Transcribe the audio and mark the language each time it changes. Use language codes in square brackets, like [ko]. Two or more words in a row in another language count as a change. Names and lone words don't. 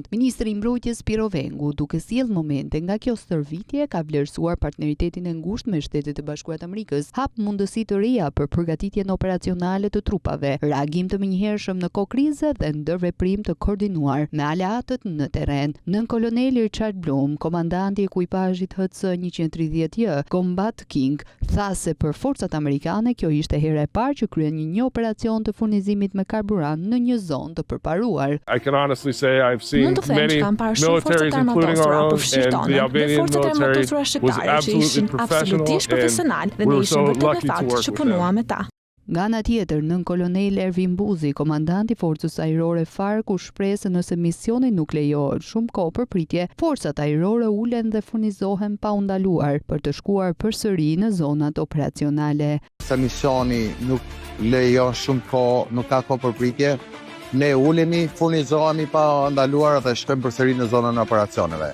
[sq] Ministri i Mbrojtjes Piro Vengu, duke sjellë momente nga kjo stërvitje, ka vlerësuar partneritetin e ngushtë me Shtetet e Bashkuara të Amerikës, hap mundësi të reja për përgatitjen operacionale të trupave, reagim të menjëhershëm në kohë krize dhe ndërveprim të koordinuar me aleatët në terren. Nën kolonel Richard Blum, komandanti i ekuipazhit HC 130J, Combat King, tha se për forcat amerikane kjo ishte hera e parë që kryen një operacion të furnizimit me karburant në një zonë të përparuar. [en] I can honestly say I've seen many militaries, including our own, and the Albanian military was absolutely professional, and we were so lucky to work with them. [sq] Nga ana tjetër, nën kolonel Ervin Buzi, komandanti forcës ajrore FARC, u shpreh se nëse misioni nuk lejohet shumë kohë për pritje, forcat ajrore ulen dhe furnizohen pa u ndaluar për të shkuar përsëri në zonat operacionale. Se misioni nuk lejon shumë kohë, nuk ka kohë për pritje, ne ulemi, furnizohemi pa ndaluar dhe shkojmë përsëri në zonën e operacioneve.